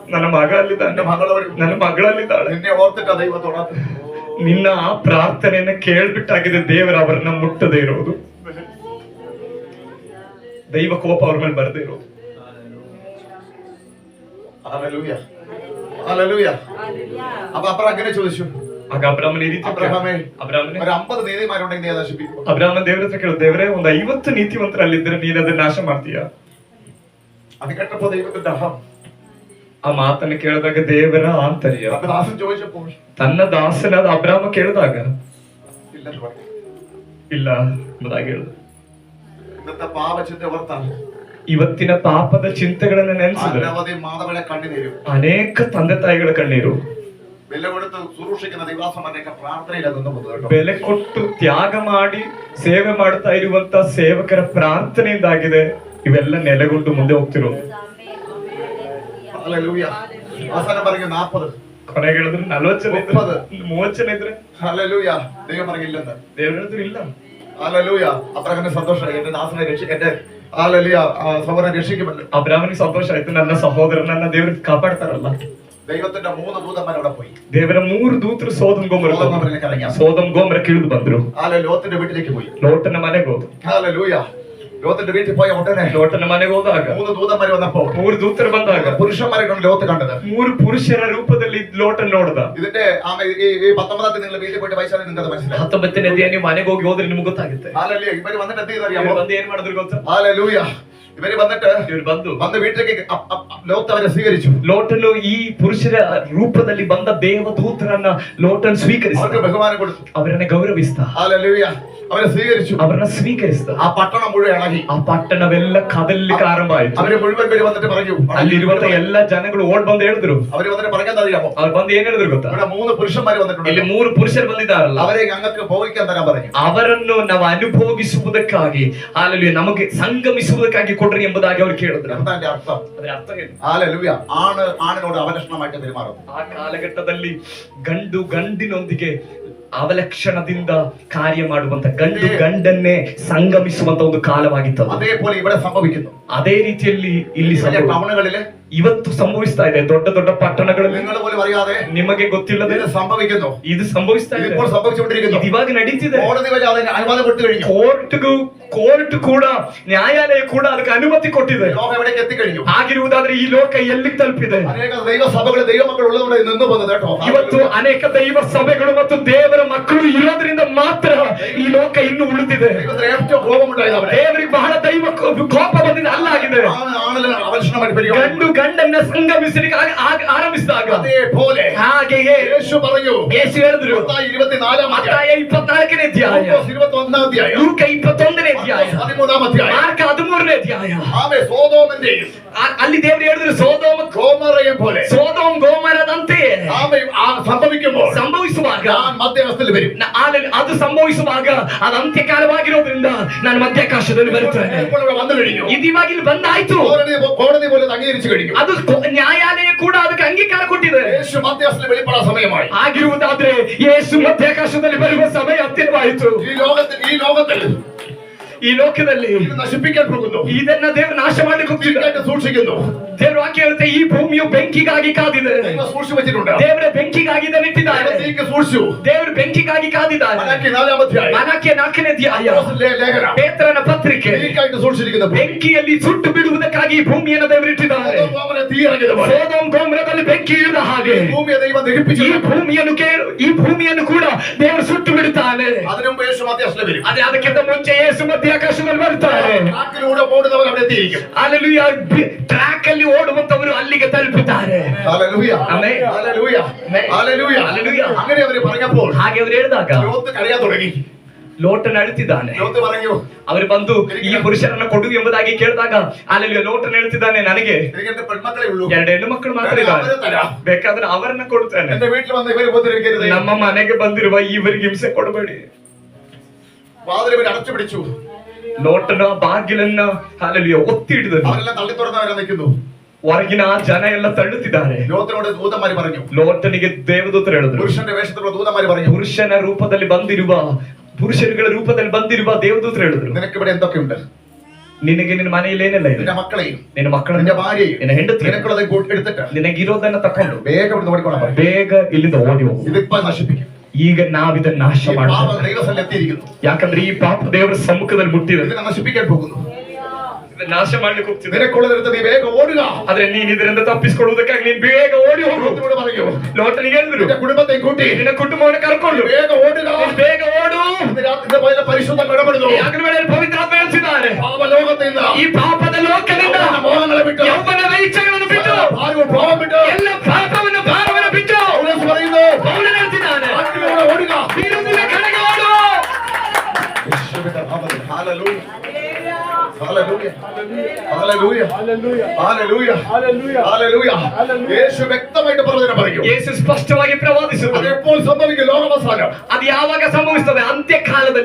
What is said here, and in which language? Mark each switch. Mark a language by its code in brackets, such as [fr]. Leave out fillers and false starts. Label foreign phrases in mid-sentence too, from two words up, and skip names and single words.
[kn] ನನ್ನ ಮಗ ಅಲ್ಲಿದ್ದಾನೆ, [ml] എന്റെ മകൾ അവിടെ ഉണ്ട്. [kn] ನನ್ನ ಮಗಳಲ್ಲಿದ್ದಾಳೆ. [ml] നിന്നെ ഓർത്തിട്ടാ ദൈവത്തോട് [kn] ನಿನ್ನ ಆ ಪ್ರಾರ್ಥನೆಯನ್ನ ಕೇಳ್ಬಿಟ್ಟಾಗಿದೆ ದೇವರು ಅವರನ್ನ ಮುಟ್ಟದೇ ಇರೋದು. ದೈವ ಕೋಪ ಅವ್ರ ಮೇಲೆ ಬರದೇ ಇರೋದು. [ml] ഹല്ലേലൂയ, ഹല്ലേലൂയ. അപ്പൊ അബ്രഹാം അങ്ങനെ ചോദിച്ചു, [kn] ಆಗ ಅಬ್ರಾಮನ್ ಈ ರೀತಿ [ml] അബ്രഹാമേ, [kn] ಅಬ್ರಾಮನೇ, [ml] ഒരു 50 നീതിമാരുണ്ടെങ്കിൽ നീ നശിപ്പിക്കും. [kn] ಅಬ್ರಾಮನ್ ದೇವರ ಹತ್ರ ಕೇಳು, ದೇವರೇ, ಒಂದು 50 ನೀತಿವಂತರ ಅಲ್ಲಿದ್ರೆ ನೀನ್ ಅದನ್ನ ನಾಶ ಮಾಡ್ತೀಯಾ? [ml] അത് കേട്ടപ്പോ ദൈവത്തിന്റെ അഹം. [kn] ಆ ಮಾತನ್ನ ಕೇಳಿದಾಗ ದೇವರ ಆಂತರ್ಯ. [ml] അപ്പൊ ദാസൻ ചോദിച്ചപ്പോൾ [kn] ತನ್ನ ದಾಸನಾದ ಅಬ್ರಾಮ ಕೇಳಿದಾಗ [ml] ഇല്ലെന്ന് പറഞ്ഞു. [kn] ಇಲ್ಲ ಎಂಬುದಾಗಿ ಹೇಳಿದ. [ml] ഇന്നത്തെ പാപചിന്ത ഓർത്താൽ [kn] ಇವತ್ತಿನ ಪಾಪದ ಚಿಂತೆಗಳನ್ನ ನೆನೆಸಿದ್ರೆ [ml] അനവധി മാതാപിതാക്കളെ കണ്ണുനീരും [kn] ಅನೇಕ ತಂದೆ ತಾಯಿಗಳ ಕಣ್ಣೀರು. [ml] വില കൊടുത്ത് ശുശ്രൂഷിക്കുന്ന ദൈവാസന്മാരുടെയൊക്കെ പ്രാർത്ഥനയിലാണ് നിന്ന് പോകുന്നത് കേട്ടോ. [kn] ಬೆಲೆ ಕೊಟ್ಟು ತ್ಯಾಗ ಮಾಡಿ ಸೇವೆ ಮಾಡ್ತಾ ಇರುವಂತ ಸೇವಕರ ಪ್ರಾರ್ಥನೆಯಿಂದಾಗಿದೆ ಇವೆಲ್ಲ ನೆಲೆಗೊಂಡು ಮುಂದೆ ಹೋಗ್ತಿರೋದು. [ml] ഹല്ലേലൂയ. അവസാനം പറഞ്ഞു 40. [kn] ಕೊನೆಗೆ ಹೇಳಿದ್ರು 40 ಜನ ಇದ್ರೆ, 30 ಜನ ಇದ್ರೆ [ml] ഹല്ലേലൂയ. ദൈവം പറഞ്ഞില്ലെന്ന്. [kn] ದೇವ್ರು ಹೇಳಿದ್ರು ಇಲ್ಲ. [ml] ഹല്ലേലൂയ. അബ്രഹാമിന് സന്തോഷമായി, എന്റെ ദാസനെ എന്റെ ഹല്ലേലൂയ സഹോദരനെ രക്ഷിക്കുമല്ലോ. [kn] ಅಬ್ರಾಮನಿಗೆ ಸಂತೋಷ ಆಯ್ತು, ನನ್ನ ಸಹೋದರನನ್ನ ದೇವ್ರು ಕಾಪಾಡ್ತಾರಲ್ಲ. [ml] ദൈവത്തിന്റെ 3 ദൂതന്മാർ അവിടെ പോയി. [kn] ದೇವರ 3 ದೂತರು ಸೋದಮ್ [ml] സോദോമിലേക്ക് ഇറങ്ങി. [kn] ಗೋಮರ ಕಿಳಿದು ಬಂದ್ರು. [ml] ലോത്തിന്റെ വീട്ടിലേക്ക് പോയി. [kn] ಲೋಟನ ಮನೆಗೆ ಹೋದ್ರು. [ml] ഹല്ലേലൂയ. ലോത്തിന്റെ വീട്ടിൽ പോയ ഉടനെ [kn] ಲೋಟನ ಮನೆಗೆ ಹೋದಾಗ [ml] 3 ദൂതന്മാർ വന്നപ്പോൾ [kn] 3 ദൂತರು ಬಂದಾಗ [ml] പുരുഷന്മാരെ കൊണ്ട് ലോത്ത് കണ്ടത്. [kn] 3 ಪುರುಷರ ರೂಪದಲ್ಲಿ ಲೋಟನ್ ನೋಡ್ದ. [ml] ഇതിന്റെ ഈ 19 നിങ്ങൾ വീട്ടിൽ പോയിട്ട് വായിച്ചാൽ നിങ്ങൾക്ക് മനസ്സിലാവും. [kn] 19ನೇ ಅಧ್ಯಾಯ ನೀವು ಮನೆಗೆ ಹೋಗಿ ಹೋದ್ರೆ ನಿಮ್ಗೆ ಗೊತ್ತಾಗುತ್ತೆ. [ml] ഹല്ലേലൂയ. ഇവര് വന്നിട്ട് എന്ത് ചെയ്തറിയാമോ? [kn] ಇವ್ರು ಬಂದು ಏನ್ ಮಾಡಿದ್ರು ಗೊತ್ತಾ? [ml] ഹല്ലേലൂയ. ഇവര് വന്നിട്ട് [kn] ಇವ್ರು [ml] വന്ന് വീട്ടിലേക്ക് ലോത്ത് അവരെ സ്വീകരിച്ചു. [kn] ಲೋಟನು ಈ ಪುರುಷರ ರೂಪದಲ್ಲಿ ಬಂದ ದೇವದೂತರನ್ನ ಲೋಟನ್ ಸ್ವೀಕರಿಸಿದ. [ml] അവർക്ക് ബഹുമാനം കൊടുത്തു. [kn] ಅವರನ್ನ ಗೌರವಿಸಿದ. [ml] ഹല്ലേലൂയ. അവരെ സ്വീകരിച്ചു. [kn] ಅವರನ್ನ ಸ್ವೀಕರಿಸಿದ. [ml] ആ പട്ടണം മുഴുവൻ ഇളകി. [kn] ಆ ಪಟ್ಟಣವೆಲ್ಲ ಕದಲಿಕ್ಕೆ ಆರಂಭ ಆಯ್ತು. [ml] അവര് മുഴുവൻ പേര് വന്നിട്ട് പറഞ്ഞു, [kn] ಅಲ್ಲಿರುವಂತ ಎಲ್ಲಾ ಜನಗಳು ಓಡ್ ಬಂದು ಹೇಳಿದ್ರು. [ml] അവര് വന്നിട്ട് പറയാൻ അറിയാമോ? [kn] ಅವ್ರು ಬಂದು ಏನ್ ಹೇಳಿದ್ರು ಗೊತ್ತಾ? [ml] ഇവിടെ 3 പുരുഷന്മാർ വന്നിട്ടുണ്ട്. [kn] ಇಲ್ಲಿ 3 ಪುರುಷರು ಬಂದಿದ್ದಾರಲ್ಲ, [ml] അവരെ ഞങ്ങൾക്ക് ഭോഗിക്കാൻ തരാൻ പറഞ്ഞു. [kn] ಅವರನ್ನು ನಾವು ಅನುಭವಿಸುವುದಕ್ಕಾಗಿ, ಹಾಲೆಲೂಯ, ನಮಗೆ ಸಂಗಮಿಸುವುದಕ್ಕಾಗಿ ಕೊಡ್ರಿ ಎಂಬುದಾಗಿ ಅವರು ಕೇಳಿದ್ರು. [ml] എന്താ അതിന്റെ അർത്ഥം? [kn] ಅದರ ಅರ್ಥ ಏನು? [ml] ഹല്ലേലൂയ. ആണിനോട് അവലക്ഷണമായിട്ട് പെരുമാറുന്നു. [kn] ಆ ಕಾಲಘಟ್ಟದಲ್ಲಿ ಗಂಡು ಗಂಡಿನೊಂದಿಗೆ ಅವಲಕ್ಷಣದಿಂದ ಕಾರ್ಯ ಮಾಡುವಂತ, ಗಂಡು ಗಂಡನ್ನೇ ಸಂಗಮಿಸುವಂತ ಒಂದು ಕಾಲವಾಗಿತ್ತು. [ml] അതേപോലെ ഇവിടെ സംഭവിക്കുന്നു. [kn] ಅದೇ ರೀತಿಯಲ್ಲಿ ಇಲ್ಲಿ [ml] ടൗണുകളില് [kn] ಇವತ್ತು ಸಂಭವಿಸ್ತಾ ಇದೆ. ದೊಡ್ಡ ದೊಡ್ಡ ಪಟ್ಟಣಗಳಲ್ಲಿ [ml] നിങ്ങൾ പോലും അറിയാതെ [kn] ನಿಮಗೆ ಗೊತ್ತಿಲ್ಲದೆ [ml] ഇത് സംഭവിക്കുന്നു. [kn] ಇದು ಸಂಭವಿಸ್ತಾ ಇದೆ. [ml] ഇപ്പോൾ സംഭവിച്ചുകൊണ്ടിരിക്കുന്നു. [kn] ಇದು ಇವಾಗ ನಡೀತಿದೆ. [ml] കോടതി വരെ അതിന് അനുവാദം കൊടുത്തു കഴിഞ്ഞു. [kn] ಕೋರ್ಟ್ ಕೂಡ, ನ್ಯಾಯಾಲಯ ಕೂಡ ಅದಕ್ಕೆ ಅನುಮತಿ ಕೊಟ್ಟಿದೆ. [ml] ലോകം എവിടേക്ക് എത്തിക്കഴിഞ്ഞു. [kn] ಆಗಿರುವುದಾದ್ರೆ ಈ ಲೋಕ ಎಲ್ಲಿ ತಲುಪಿದೆ? [ml] അനേക ദൈവസഭകൾ ദൈവമക്കൾ ഉള്ളതുകൊണ്ട് നിന്ന് പോകുന്നത് കേട്ടോ. [kn] ಇವತ್ತು ಅನೇಕ ದೈವ ಸಭೆಗಳು ಮತ್ತು ದೇವರ ಮಕ್ಕಳು ಇರೋದ್ರಿಂದ ಮಾತ್ರ ಈ ಲೋಕ ಇನ್ನು ಉಳಿದಿದೆ. [ml] ദൈവത്തിന് ഏറ്റവും കോപമുണ്ടായത് അവരെ. [kn] ದೇವರಿಗೆ ಬಹಳ ದೈವ ಕೋಪ ಬಂದಿದೆ ಅಲ್ಲಾಗಿದೆ. [ml] ആണിന് അവലക്ഷണമായിട്ട് പെരുമാറുന്നു. [kn] ಗಂಡು ಗಂಡನ್ನ ಸಂಗಮಿಸಲಿಕ್ಕೆ ಆರಂಭಿಸಿದಾಗ [ml] അതേപോലെ [kn] ಹಾಗೆಯೇ [ml] യേശു പറഞ്ഞു. [kn] ಯೇಸು ಹೇಳಿದ್ರು, 24 ಮತ್ತಾಯ 24ನೇ ಅಧ್ಯಾಯ, [ml] 21 അധ്യായം, [kn] ಲೂಕ 21ನೇ ಅಧ್ಯಾಯ, [ml] 13 അധ്യായം, [kn] ಮಾರ್ಕ 13ನೇ ಅಧ್ಯಾಯ. [ml] ആമേ സോദോമിന്റെയും [kn] ಅಲ್ಲಿ ದೇವರು ಹೇಳಿದ್ರು, ಸೋದೋಮ [ml] ഗോമോറയെയും പോലെ [kn] ಸೋದೋಮ್ ಗೋಮರದಂತೆಯೇ [ml] ആമേ സംഭവിക്കുമ്പോൾ [kn] ಸಂಭವಿಸುವಾಗ [ml] ഞാൻ മധ്യവസ്ഥയിൽ വരും. [kn] ಅದು ಸಂಭವಿಸುವಾಗ ಅದು ಅಂತ್ಯಕಾಲವಾಗಿರೋದ್ರಿಂದ ನಾನು ಮಧ್ಯಾಕಾಶದಲ್ಲಿ ಬರುತ್ತೇನೆ. [ml] ഇപ്പോൾ ഇവിടെ വന്നു കഴിഞ്ഞു. [kn] ಇದು ಇವಾಗ ಇಲ್ಲಿ ಬಂದಾಯ್ತು. [ml] കോടതി പോലെ അംഗീകരിച്ചു കഴിഞ്ഞു. [kn] ಅದು ನ್ಯಾಯಾಲಯ ಕೂಡ ಅದಕ್ಕೆ ಅಂಗೀಕಾರ ಕೊಟ್ಟಿದೆ. [ml] യേശു മധ്യവസ്ഥയിൽ വെളിപ്പെടാൻ സമയമായി. [kn] ಆಗಿರುವುದಾದ್ರೆ ಯೇಸು ಮಧ್ಯಾಕಾಶದಲ್ಲಿ ಬರುವ ಸಮಯ ಹತ್ತಿರವಾಯಿತು. ಈ ಲೋಕದಲ್ಲಿ [ml] ഇത് നശിപ്പിക്കാൻ പോകുന്നു. [kn] ಇದನ್ನ ದೇವರು ನಾಶ ಮಾಡಲಿಕ್ಕೆ ಹೋಗ್ತಿದ್ದಾರೆ. [ml] സൂക്ഷിക്കുന്നു. [kn] ದೇವರು ವಾಕ್ಯ ಹೇಳುತ್ತೆ, ಈ ಭೂಮಿಯು ಬೆಂಕಿಗಾಗಿ ಕಾದಿದೆ. [ml] ദൈവം സൂക്ഷിച്ചു വെച്ചിട്ടുണ്ട്. [kn] ದೇವರ ಬೆಂಕಿಗಾಗಿ ಇದನ್ನಿಟ್ಟಿದ್ದಾರೆ. [ml] സൂക്ഷിച്ചു. [kn] ದೇವರು ಬೆಂಕಿಗಾಗಿ ಕಾದಿದ್ದಾರೆ. [ml] മലാക്കി 4 അധ്യായം, [kn] ಮಲಾಕಿಯ 4ನೇ ಅಧ್ಯಾಯ, [ml] ലേഖനം, [kn] ಪೇತ್ರನ ಪತ್ರಿಕೆ, [ml] തീക്കായിട്ട് സൂക്ഷിച്ചിരിക്കുന്ന [kn] ಬೆಂಕಿಯಲ್ಲಿ ಸುಟ್ಟು ಬಿಡುವುದಕ್ಕಾಗಿ ಈ ಭೂಮಿಯನ್ನು ದೇವರು ಇಟ್ಟಿದ್ದಾರೆ. [ml] തീ ഇറങ്ങിയത് പോലെ [kn] ಸೋದೋಮ್ ಗೋಮರದಲ್ಲಿ ಬೆಂಕಿ ಇಳಿದ ಹಾಗೆ [ml] ഭൂമിയെ ദൈവം ദഹിപ്പിച്ചു. [kn] ಈ ಭೂಮಿಯನ್ನು ಕೂಡ ದೇವರು ಸುಟ್ಟು ಬಿಡುತ್ತಾನೆ. [ml] അതിനു മുമ്പ് യേശു മധ്യസ്ഥയിൽ വരും. [kn] ಅದೇ ಅದಕ್ಕಿಂತ ಮುಂಚೆ ಯೇಸು ಮಧ್ಯ ಮಧ್ಯಾಕಾಶದಲ್ಲಿ ಬರ್ತಾರೆ. [ml] ಟ್ರ್ಯಾಕ್ಕಿലೂടെ ಓಡುವವರು അവിടെ എത്തിയിരിക്കും. [kn] ಹಲ್ಲೆಲೂಯಾ. ಟ್ರ್ಯಾಕ್ ಅಲ್ಲಿ ಓಡುವಂತವರು ಅಲ್ಲಿಗೆ ತಲುಪುತ್ತಾರೆ. [ml] ഹല്ലേലൂയ. [kn] ಆಮೆನ್. [ml] ഹല്ലേലൂയ. ഹല്ലേലൂയ. ഹല്ലേലൂയ. അങ്ങനെ അവർ പറഞ്ഞപ്പോൾ [kn] ಹಾಗೆ ಅವರು ಹೇಳಿದಾಗ [ml] ലോത്ത് കരയാൻ തുടങ്ങി. [kn] ಲೋಟನ್ ಅಳುತ್ತಿದ್ದಾನೆ. [ml] ലോത്ത് പറഞ്ഞു, [kn] ಅವರು ಬಂದು ಈ ಪುರುಷರನ್ನ ಕೊಡು ಎಂಬುದಾಗಿ ಕೇಳಿದಾಗ ಅಲ್ಲೆಲ್ಲ ಲೋಟನ್ ಹೇಳ್ತಿದ್ದಾನೆ, ನನಗೆ [ml] എനിക്ക് പെൺമക്കളേ ഉള്ളൂ, [kn] 2 ಹೆಣ್ಣು ಮಕ್ಕಳು ಮಾತ್ರ ಇದ್ದಾರೆ, ಬೇಕಾದ್ರೆ ಅವರನ್ನ ಕೊಡ್ತಾನೆ. [ml] എന്റെ വീട്ടിൽ വന്ന് ഇവരെ ഉപദ്രവിക്കരുത്, [kn] ನಮ್ಮ ಮನೆಗೆ ಬಂದಿರುವ ಇವರಿಗೆ ಹಿಂಸೆ ಕೊಡಬೇಡಿ. [ml] വാതിൽ ഇവർ അടച്ചു പിടിച്ചു. [kn] ಲೋಟನ ಬಾಗಿಲನ್ನ ಅಲ್ಲೆಲ್ಲ ಒತ್ತಿ ಹಿಡಿದನು. [ml] അവരെല്ലാം തള്ളി തുറന്നവരെ നിൽക്കുന്നു. [kn] ಹೊರಗಿನ ಜನ ಎಲ್ಲ ತಳ್ಳುತ್ತಿದ್ದಾರೆ. [ml] ലോത്തിനോട് ദൂതന്മാര് പറഞ്ഞു, [kn] ಲೋಟನಿಗೆ ದೇವದೂತರು ಹೇಳಿದ್ರು, [ml] പുരുഷന്റെ വേഷത്തിലുള്ള ദൂതന്മാര് പറഞ്ഞു, [kn] ಪುರುಷನ ರೂಪದಲ್ಲಿ ಬಂದಿರುವ ಪುರುಷರುಗಳ ರೂಪದಲ್ಲಿ ಬಂದಿರುವ ದೇವದೂತರು ಹೇಳಿದ್ರು, [ml] നിനക്ക് ഇവിടെ എന്തൊക്കെയുണ്ട്? [kn] ನಿನಗೆ ನಿನ್ನ ಮನೆಯಲ್ಲಿ ಏನೆಲ್ಲ ಇದೆ? [ml] നിന്റെ മക്കളെയും [kn] ನಿನ್ನ ಮಕ್ಕಳನ್ನ, [ml] നിന്റെ ഭാര്യയും [kn] ನಿನ್ನ ಹೆಂಡತಿ, [ml] നിനക്കുള്ളത് എടുത്തിട്ട് [kn] ನಿನಗಿರೋದನ್ನ ತಕೊಂಡು [ml] വേഗം ഇവിടുന്ന് ഓടിക്കോളാൻ പറയും. [kn] ಬೇಗ ಇಲ್ಲಿಂದ ಓಡಿ ಹೋಗು. [ml] ഇതിപ്പോ നശിപ്പിക്കും. [kn] ಈಗ ನಾವಿದನ್ನ ನಾಶ [ml] ഈ [kn] ಮಾಡೋಣ. [ml] പാപം ദൈവസ്ഥലിൽ എത്തിയിരിക്കുന്നു. [kn] ಯಾಕಂದ್ರೆ ಈ ಪಾಪ ದೇವರ ಸಮ್ಮುಖದಲ್ಲಿ ಮುಟ್ಟಿದೆ. [ml] ഇതിനെ നശിപ്പിക്കാൻ പോകുന്നു. [kn] ಇದನ್ನ ನಾಶ ಮಾಡ್ಲಿಕ್ಕೆ ಹೋಗ್ತಿದೆ. [ml] നിനക്കുള്ളതെടുത്ത് നീ വേഗം ഓടുക. [kn] ಆದ್ರೆ ನೀನ್ ಇದರಿಂದ ತಪ್ಪಿಸಿಕೊಳ್ಳುವುದಕ್ಕಾಗಿ ನೀನ್ ಬೇಗ ಓಡಿ ಹೋಗು. [ml] ലോത്തിനോട് പറയൂ, [kn] ಲೋಟನಿಗೆ ಹೇಳಿದ್ರು, [ml] നിന്റെ കുടുംബത്തെ കൂട്ടി [kn] ನಿನ್ನ ಕುಟುಂಬವನ್ನು ಕರ್ಕೊಂಡು [ml] വേഗം ഓടുക. [kn] ನೀನ್ ಬೇಗ ಓಡು. [ml] ഇന്ന് രാത്രിയുടെ പകല് പരിശുദ്ധം ഇടപെടുന്നു. [kn] ಯಾಕಂದ್ರೆ ವೇಳೆಯಲ್ಲಿ ಪವಿತ್ರಾತ್ಮ ಹೇಳ್ತಿದ್ದಾರೆ, [ml] പാപലോകത്തിൽ [kn] ಈ ಪಾಪದ ಲೋಕದಿಂದ [ml] മോഹങ്ങളെ വിട്ടു, [kn] ಯೌವನದ ಇಚ್ಛೆಗಳನ್ನು ಬಿಟ್ಟು, [ml] ഭാര്യവും പാപം വിട്ടു, [kn] ಎಲ್ಲ ಪಾಪವನ್ನು ಭಾರವನ್ನು ಬಿಟ್ಟು [ml] പൗലോസ് പറയുന്നു, [kn] ಪೌಲನು ಹೇಳ್ತಿದ್ದಾನೆ, [ml] ആത്മാവിലൂടെ ഓടുക. [kn] ನೀನು ಕಡೆಗೆ ಓಡು. [ml] യേശുവിന്റെ നാമത്തിൽ ഹല്ലേലൂയ. ഹല്ലേലൂയ. ഹല്ലേലൂയ. ഹല്ലേലൂയ. ഹല്ലേലൂയ. യേശു വ്യക്തമായിട്ട് പ്രവചനം പറയും. [kn] ಯೇಸು ಸ್ಪಷ್ಟವಾಗಿ ಪ್ರವಾದಿಸುತ್ತದೆ. [ml] അത് എപ്പോൾ സംഭവിക്കും? ലോകാവസാനം. [kn] ಅದು ಯಾವಾಗ ಸಂಭವಿಸುತ್ತದೆ? ಅಂತ್ಯಕಾಲದಲ್ಲಿ.